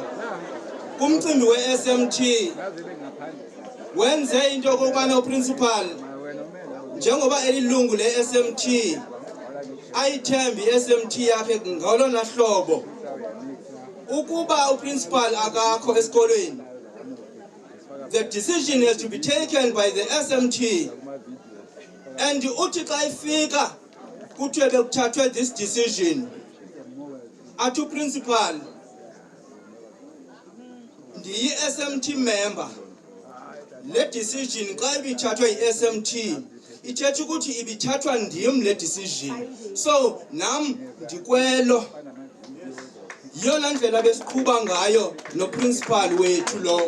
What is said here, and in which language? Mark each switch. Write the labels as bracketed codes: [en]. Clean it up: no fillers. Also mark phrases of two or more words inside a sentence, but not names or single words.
[xh] Kumcimbi we-SMT wenze into yokokubana uprincipal njengoba elilungu le-SMT ayithembe i-SMT yakhe ngolona hlobo. Ukuba uprincipal akakho esikolweni, [en] the decision has to be taken by the SMT. [xh] And uthi xa ifika kuthiwe bekuthathwe [en] this decision [xh] athi uprincipal ndiyi-SMT member. Le decision xa ibithathwe yi-SMT ithetha ukuthi ibithathwa ndim le decision. So nam ndikwelo yona ndlela besiqhuba ngayo noprincipal wethu lo.